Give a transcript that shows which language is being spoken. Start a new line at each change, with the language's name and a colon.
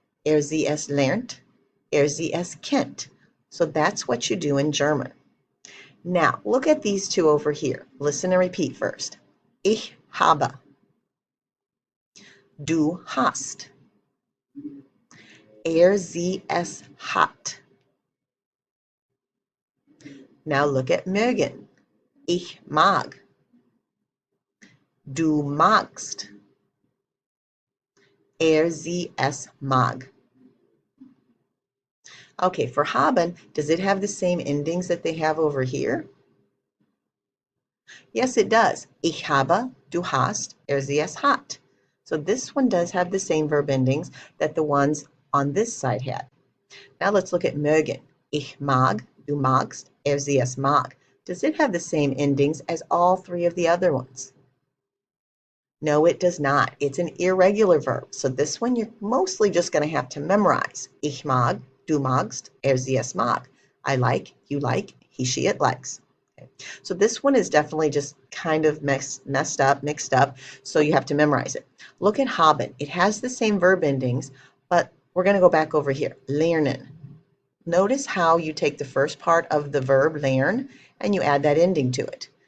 German: Sie, es lernt, sie, es kennt.
English: So that's what you do in German. Now, look at these 2 over here. Listen and repeat first.
German: Ich habe. Du hast. Sie, es hat.
English: Now look at
German: mögen. Ich mag. Du magst. Sie, es mag.
English: Okay, for haben, does it have the same endings that they have over here? Yes, it does.
German: Ich habe, du hast, sie, es hat.
English: So this one does have the same verb endings that the ones on this side had. Now let's look at mögen.
German: Ich mag, du magst, sie, es mag.
English: Does it have the same endings as all 3 of the other ones? No, it does not. It's an irregular verb. So this one you're mostly just going to have to memorize.
German: Ich mag, du magst, sie es mag.
English: I like, you like, he, she, it likes. Okay. So this one is definitely just kind of mixed up. So you have to memorize it. Look at haben. It has the same verb endings, but we're going to go back over here. Lernen. Notice how you take the first part of the verb learn and you add that ending to it.